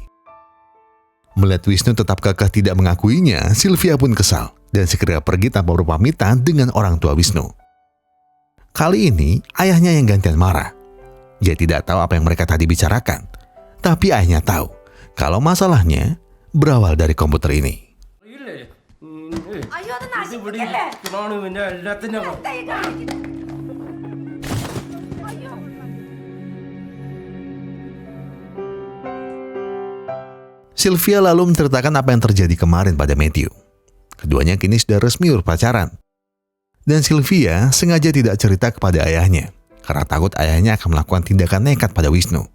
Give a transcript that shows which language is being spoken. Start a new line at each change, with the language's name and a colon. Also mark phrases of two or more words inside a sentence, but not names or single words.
Indonesian: Melihat Wisnu tetap kekeh tidak mengakuinya, Sylvia pun kesal dan segera pergi tanpa berpamitan dengan orang tua Wisnu. Kali ini, ayahnya yang gantian marah. Dia tidak tahu apa yang mereka tadi bicarakan. Tapi ayahnya tahu kalau masalahnya berawal dari komputer ini.
Malayalam: അയ്യോ അത് നശിപ്പിക്കല്ലേ.
Indonesian: Sylvia lalu menceritakan apa yang terjadi kemarin pada Matthew. Keduanya kini sudah resmi berpacaran. Dan Sylvia sengaja tidak cerita kepada ayahnya karena takut ayahnya akan melakukan tindakan nekat pada Wisnu.